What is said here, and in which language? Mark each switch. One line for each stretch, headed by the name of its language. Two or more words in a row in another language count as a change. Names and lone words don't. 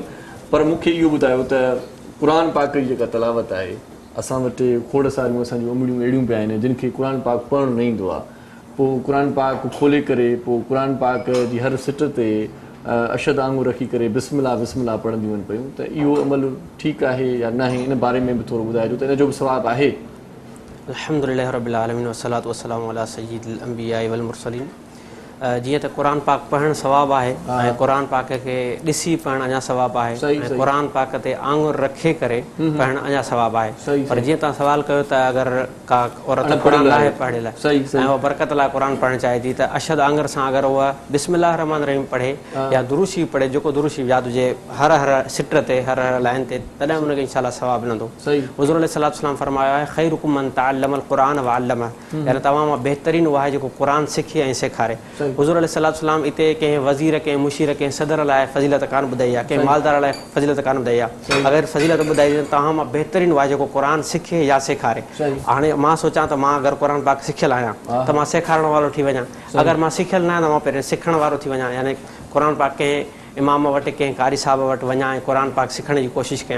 Sindhi: पर मूंखे इहो ॿुधायो त क़ुर पाक जी जेका तलावत आहे असां वटि खोड़ सारियूं असांजूं उमिड़ियूं अहिड़ियूं पिया आहिनि जिन खे क़ुर पाक पढ़णु न ईंदो आहे। पोइ क़ुर पाक खोले करे पोइ क़ुर पाक जी हर सिट ते अशद आंगूर रखी करे बिस्मिल्लाह बिस्मिल्लाह पढ़ंदियूं आहिनि पियूं, त इहो अमल ठीकु आहे या न आहे, इन बारे में बि थोरो ॿुधाइजो त इन जो बि सवाबु आहे।
Arabic: الحمد لله رب العالمين والصلاة والسلام على سيد الأنبياء والمرسلين.
Sindhi: जीअं त क़ुरान पाक पढ़णु सवाबु आहे ऐं क़ुरान पाक खे ॾिसी पढ़णु अञा सवाबु आहे, ऐं क़ुरान पाक ते आंगुर रखे करे पढ़णु अञा सवाबु आहे। पर जीअं तव्हां सवाल कयो त अगरि का औरत क़ुरान लाइ पढ़ियल ऐं उहा बरकत लाइ क़ुरान पढ़णु चाहे थी त अशद आंगर सां अगरि उहा
Arabic: بسم الله رحمن رحيم
Sindhi: पढ़े या दुरूद शरीफ़ पढ़े, जेको दुरूद शरीफ़ यादि हुजे हर हर सिट ते हर हर लाइन ते, तॾहिं हुनखे
Arabic: إن شاء الله
Sindhi: सवाबु मिलंदो। हुज़ूर
Arabic: عليه الصلاة والسلام
Sindhi: फरमायो आहे
Arabic: خيركم من تعلم القرآن وعلمه,
Sindhi: यानी तव्हां मां बहितरीनु उहा आहे जेको क़ुरान सिखे ऐं सेखारे। हुज़ूर
Arabic: عليه الصلاة والسلام
Sindhi: इते कंहिं वज़ीर कंहिं मुशीर कंहिं सदर लाइ फज़ीलत कान ॿुधाई आहे, कंहिं मालदार लाइ फज़ीलत कान ॿुधाई आहे। अगरि फज़ीलत ॿुधाई तव्हां मां बहितरीनु उहा जेको क़ुरान सिखे या सेखारे। हाणे मां सोचां त मां अगरि क़ुरान पाक सिखियल आहियां त मां सेखारण वारो थी वञा, अगरि मां सिखियल न आहियां त मां पहिरियों सिखण वारो थी वञा, यानी क़ुरान पाक कंहिं इमाम वटि कंहिं कारी साहिब वटि वञा ऐं क़ुरान पाक सिखण जी कोशिशि कयां।